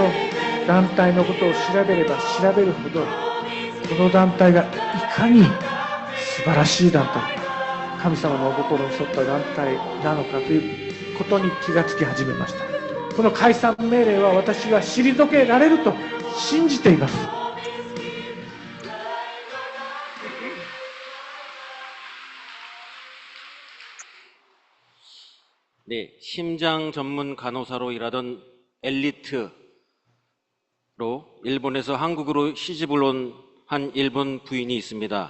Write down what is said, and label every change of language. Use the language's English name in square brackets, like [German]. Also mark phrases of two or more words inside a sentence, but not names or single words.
[Japanese] この団体のことを調べれば調べるほど、この団体がいかに素晴らしい団体、神様のお心に沿った団体なのかということに気がつき始めました。この解散命令は私は退けられると信じています。 [Korean] 네, 심장 전문 간호사로 일하던 엘리트로 일본에서 한국으로 시집을 온 한 일본 부인이 있습니다.